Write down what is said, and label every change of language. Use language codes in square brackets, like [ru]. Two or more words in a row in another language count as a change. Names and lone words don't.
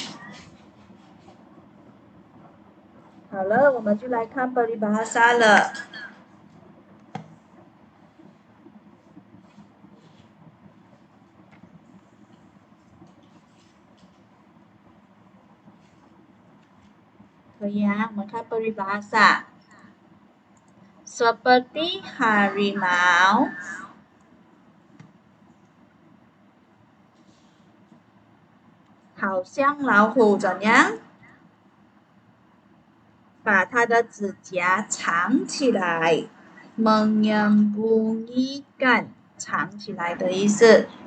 [zh] 好了，我们就来看 peribahasa 了。可以啊，我们看 peribahasa。 [ms] Seperti harimau， [zh] 好像老虎怎样？把它的指甲藏起来 menyembunyikan 藏起来的意思